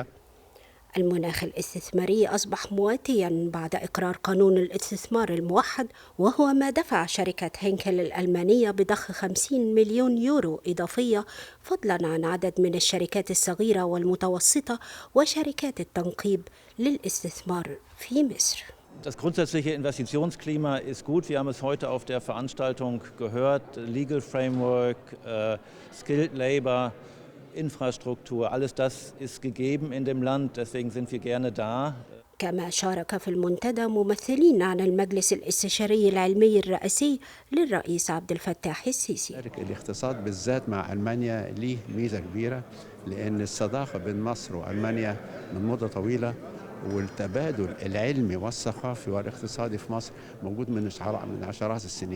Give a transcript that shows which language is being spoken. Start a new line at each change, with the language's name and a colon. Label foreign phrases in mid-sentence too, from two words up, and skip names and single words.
Arabic: المناخ الاستثماري أصبح مواتيا بعد إقرار قانون الاستثمار الموحد، وهو ما دفع شركة هينكل الألمانية بضخ 50 مليون يورو إضافية، فضلا عن عدد من الشركات الصغيرة والمتوسطة وشركات التنقيب للاستثمار في مصر.
German: Das grundsätzliche Investitionsklima ist gut. Wir haben es heute auf der Veranstaltung gehört.
English: Legal Framework, Skilled Labor,
German: Infrastruktur, alles das ist gegeben in dem Land. Deswegen sind wir gerne da.
Arabic: كما شارك في المنتدى ممثلين عن المجلس الاستشاري العلمي الرئاسي للرئيس عبد الفتاح السيسي. الاقتصاد بالذات مع ألمانيا ليه ميزة كبيرة، لأن الصداقة بين مصر وألمانيا من مدة طويلة، والتبادل العلمي والثقافي والاقتصادي في مصر موجود من عشرات السنين.